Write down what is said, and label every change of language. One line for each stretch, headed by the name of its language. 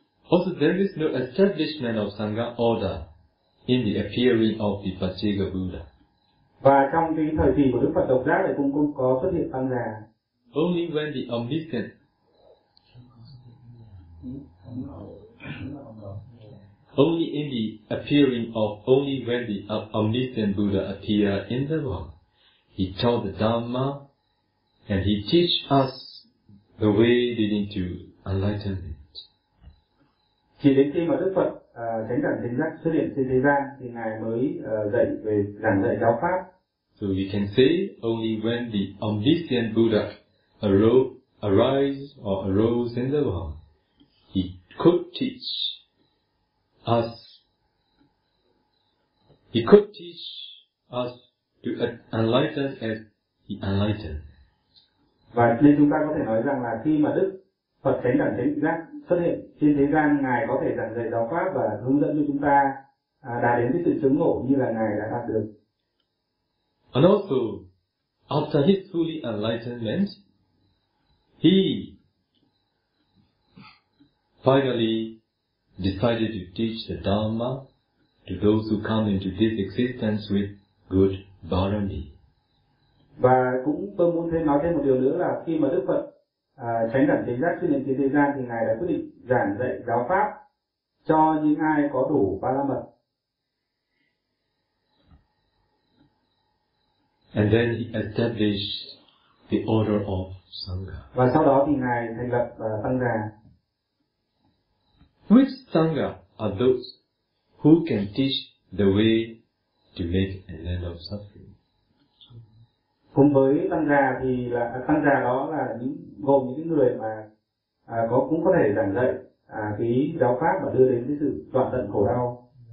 English: Also, there is no establishment of Sangha order in the appearing of the Pachega Buddha.
Vietnamese: Và trong cái thời kỳ của Đức Phật độc giác thì cũng có xuất hiện tăng già.
English: Only when the omniscient Only in the appearing of only when the omniscient Buddha appear in the world, he taught the Dhamma and he teach us the way leading to enlightenment.
Vietnamese: Chỉ đến khi mà Đức Phật chánh đẳng chánh giác xuất hiện trên thế gian thì ngài mới dạy về giảng dạy giáo pháp.
English: So you can say only when the omniscient Buddha arose in the world, he could teach. He could teach us to enlighten as he enlightened.
Vietnamese: Và nên chúng ta có thể nói rằng là khi mà Đức Phật chánh đẳng chánh giác xuất hiện trên thế gian, ngài có thể giảng dạy giáo pháp và hướng dẫn cho chúng ta đạt đến cái sự chứng ngộ như là ngài đã đạt được.
English: And also, after his fully enlightenment, he finally decided to teach the Dhamma to those who come into this existence with good bharani.
Vietnamese: Và cũng tôi muốn thêm nói thêm một điều nữa là khi mà Đức Phật chánh đẳng chánh giác xuất hiện trên thế gian thì ngài đã quyết định giảng dạy giáo pháp cho những ai có đủ ba la mật.
English: And then he established the order of sangha.
Vietnamese: Và sau đó thì ngài thành lập tăng đà.
English: Which sangha are those who can teach the way to make an end of suffering.
Vietnamese: Cùng với tăng già thì là tăng già đó là những gồm những người mà có cũng có thể giảng dạy cái giáo pháp và đưa đến cái sự đoạn tận khổ đau.